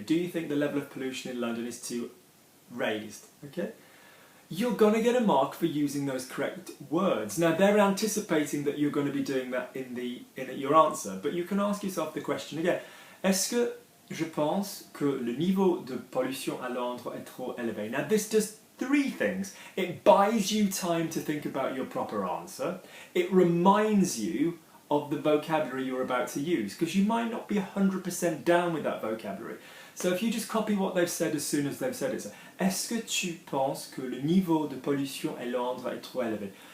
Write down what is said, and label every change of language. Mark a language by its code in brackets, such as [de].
[en] Do you think the level of pollution in London is too raised? Okay? You're going to get a mark for using those correct words. Now, they're anticipating that you're going to be doing that in your answer, but you can ask yourself the question again. [fr] Est-ce que je pense que le niveau de pollution à Londres est trop élevé? [en] Now, this does three things. It buys you time to think about your proper answer. It reminds you of the vocabulary you're about to use, because you might not be 100% down with that vocabulary. So if you just copy what they've said as soon as they've said it. [fr] So, est-ce que tu penses que le niveau de pollution à Londres est trop élevé?